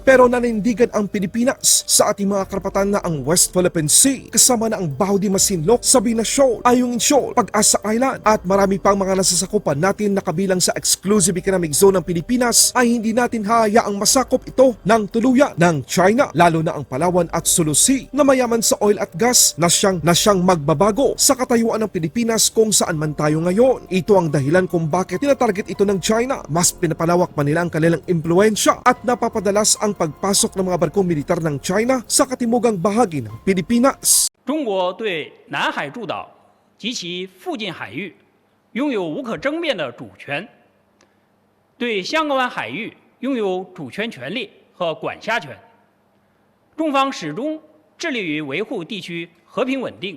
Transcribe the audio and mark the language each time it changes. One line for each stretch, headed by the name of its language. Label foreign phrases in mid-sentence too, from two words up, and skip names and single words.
Filipino: Pero nanindigan ang Pilipinas sa ating mga karapatan na ang West Philippine Sea kasama na ang Baho de Masinloc, Sabina Shoal, Ayungin Shoal, Pag-asa Island at marami pang mga nasasakupan natin na kabilang sa
English: exclusive economic zone
Filipino: ng Pilipinas ay hindi natin hahayaang masakop ito ng tuluyan ng China, lalo na ang Palawan at Sulu Sea na mayaman sa oil at gas na siyang magbabago sa katayuan ng Pilipinas kung saan man tayo ngayon. Ito ang dahilan kung bakit tinatarget ito ng China. Mas pinapalawak pa nila ang kanilang impluensya at napapadalas ang pagpasok ng mga barkong militar ng China sa katimugang bahagi ng Pilipinas.
Chinese: 中国对南海诸岛及其附近海域拥有无可争辩的主权，对香港湾海域拥有主权权利和管辖权。中方始终致力于维护地区和平稳定。